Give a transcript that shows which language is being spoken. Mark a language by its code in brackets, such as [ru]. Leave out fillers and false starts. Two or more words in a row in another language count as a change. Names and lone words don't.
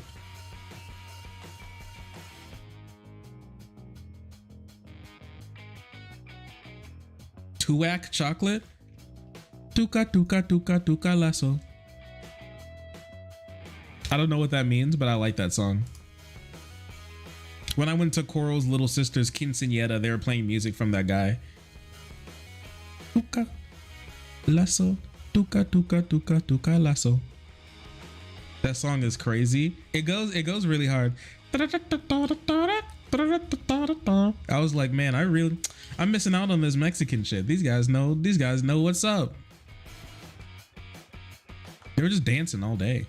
[en] Tuac chocolate. Tuca tuca tuca tuca lasso. I don't know what that means, but I like that song. When I went to Coral's little sister's quinceañera, they were playing music from that guy. Tuca lasso. Tuca tuca tuca tuca lasso. That song is crazy. It goes really hard. I was like, man, I'm missing out on this Mexican shit. These guys know what's up. They were just dancing all day.